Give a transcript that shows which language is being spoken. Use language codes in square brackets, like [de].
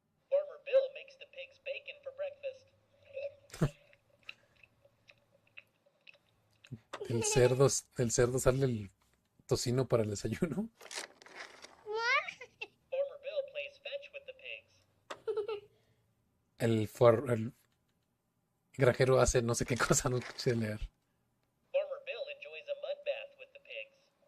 [en] Farmer Bill makes the pigs bacon for breakfast. [es] Del cerdo sale el tocino para el desayuno. [en] Farmer Bill plays fetch with the pigs. [es] El granjero hace no sé qué cosa, no sé leer. [en] Farmer Bill enjoys a mud bath with the pigs.